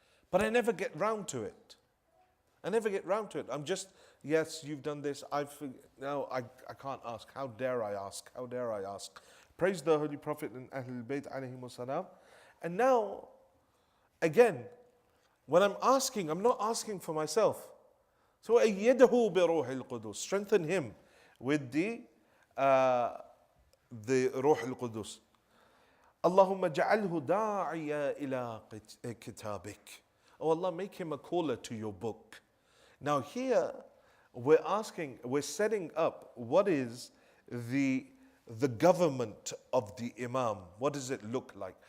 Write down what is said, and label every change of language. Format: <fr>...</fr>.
<en>But I never get round to it. I never get round to it. I'm just, yes, you've done this. No, I can't ask. How dare I ask? How dare I ask? Praise the Holy Prophet and Ahlul Bayt alayhimus salam. And now, again, when I'm asking, I'm not asking for myself.</en> <ar>So, أَيِّدْهُ بِرُوحِ الْقُدُسِ.</ar> <en>Strengthen him with the Ruh al-Qudus.</en> <ar>Allahumma ja'alhu da'iya ila kitabik.</ar> <en>Oh Allah, make him a caller to your book. Now here, we're setting up what is the government of the Imam. What does it look like?</en>